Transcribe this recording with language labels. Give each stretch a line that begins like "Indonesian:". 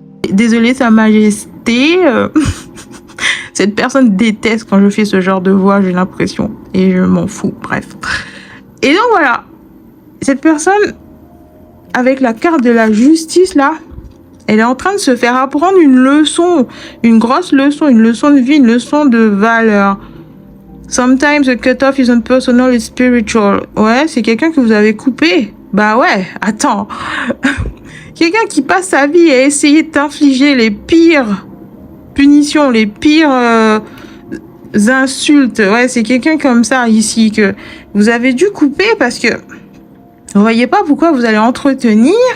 French: Désolée, Sa Majesté. Cette personne déteste quand je fais ce genre de voix, j'ai l'impression. Et je m'en fous, bref. Et donc voilà, cette personne, avec la carte de la justice là, elle est en train de se faire apprendre une leçon, une grosse leçon, une leçon de vie, une leçon de valeur.
English: Sometimes the cutoff isn't personal, it's spiritual.
French: Ouais, c'est quelqu'un que vous avez coupé. Bah ouais, attends. Quelqu'un qui passe sa vie à essayer de t'infliger les pires punitions, les pires... insultes. Ouais, c'est quelqu'un comme ça ici que vous avez dû couper parce que vous voyez pas pourquoi vous allez entretenir.